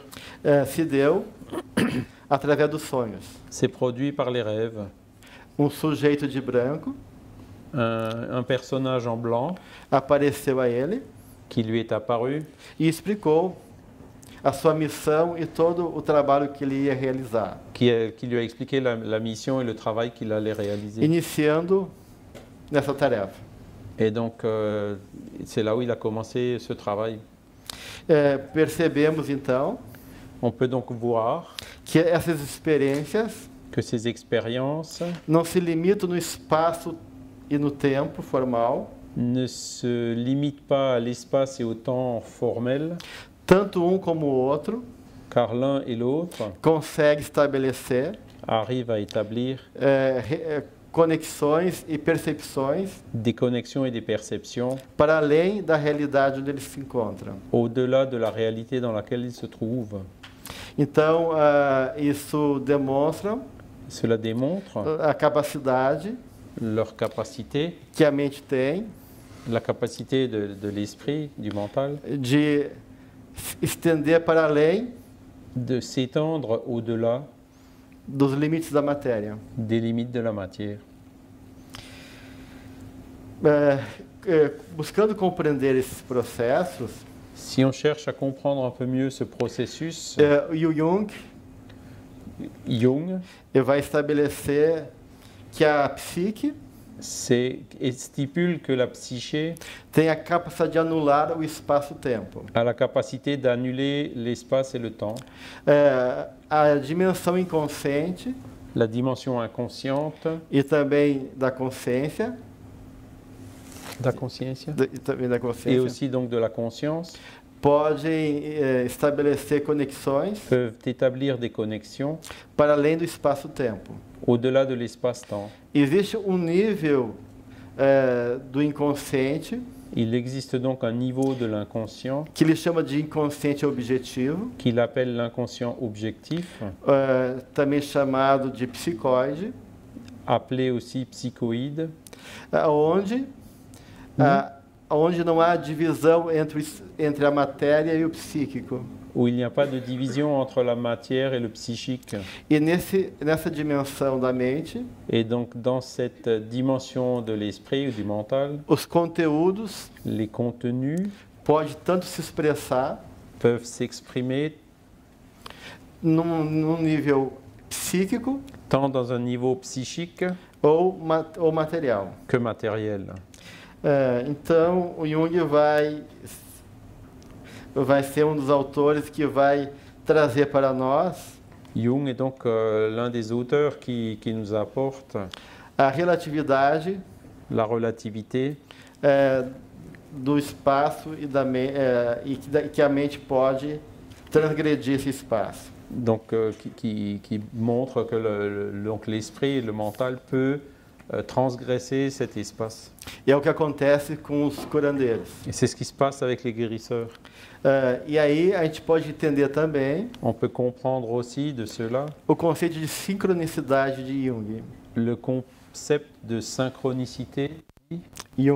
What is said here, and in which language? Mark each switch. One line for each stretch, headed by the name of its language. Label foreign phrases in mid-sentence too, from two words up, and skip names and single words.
Portuguese: se deu através dos sonhos.
French: c'est produit par les rêves.
Portuguese: Sujeito de branco
French: Un personnage en blanc
Portuguese: apareceu a ele
French: qui lui est apparu
Portuguese: e explicou a sua missão e todo o trabalho que ele ia realizar,
French: qui lui a expliqué la mission et le travail qu'il allait réaliser.
Portuguese: iniciando nessa tarefa.
French: Et donc, c'est là où il a commencé ce travail.
Portuguese: Percebemos então
French: On peut donc voir
Portuguese: que essas experiências
French: que ces expériences
Portuguese: não se limitam no espaço e no tempo formal,
French: ne se limitent pas à l'espace et au temps formel,
Portuguese: tanto como o outro
French: car l'un et l'autre
Portuguese: consegue estabelecer
French: arrivent à établir
Portuguese: conexões e percepções
French: des connexions et des perceptions
Portuguese: para além da realidade onde eles se encontram.
French: au-delà de la réalité dans laquelle ils se trouvent.
Portuguese: Então, isso demonstra
French: Cela démontre
Portuguese: a capacidade
French: leur capacité,
Portuguese: que a mente tem
French: la capacité de l'esprit, du mental,
Portuguese: de estender para além
French: de s'étendre au-delà
Portuguese: dos limites da matéria.
French: des limites de la matière.
Portuguese: Buscando compreender esses processos,
French: Si on cherche à comprendre un peu mieux ce processus,
Portuguese: o Jung
French: Jung
Portuguese: vai estabelecer que a psique
French: stipule que la psyché
Portuguese: tem a capacidade de anular o espaço-tempo.
French: a la capacité d'annuler l'espace et le temps,
Portuguese: A dimensão inconsciente
French: la dimension inconsciente,
Portuguese: e também da consciência, da consciência, e também da
French: et
Portuguese: consciência
French: aussi donc de la conscience,
Portuguese: podem estabelecer conexões
French: peuvent établir des connexions
Portuguese: para além do espaço-tempo.
French: au-delà de l'espace-temps.
Portuguese: Existe nível do inconsciente
French: Il existe donc un niveau de l'inconscient
Portuguese: que ele chama de inconsciente objetivo,
French: qu'il appelle l'inconscient objectif,
Portuguese: também chamado de psicoide,
French: appelé aussi psychoïde,
Portuguese: onde não há divisão entre a matéria e o psíquico.
French: où il n'y a pas de division entre la matière et le psychique.
Portuguese: E nessa dimensão da mente,
French: Et donc dans cette dimension de l'esprit ou du mental,
Portuguese: os conteúdos
French: les contenus
Portuguese: podem tanto se expressar
French: peuvent s'exprimer
Portuguese: num nível psíquico
French: tant dans un niveau psychique
Portuguese: ou material.
French: que matériel.
Portuguese: Então, o Jung vai ser um dos autores que vai trazer para nós
French: Jung est donc l'un des auteurs qui nous apporte
Portuguese: a relatividade
French: la relativité
Portuguese: do espaço e que a mente pode transgredir esse espaço.
French: Donc, qui montre que donc l'esprit et le mental peut transgresser cet espace.
Portuguese: E é o que acontece com os curandeiros.
French: Et c'est ce qui se passe avec les guérisseurs.
Portuguese: E aí a gente pode entender também
French: On peut comprendre aussi de cela
Portuguese: o conceito de sincronicidade de Jung.
French: le concept de synchronicité Jung.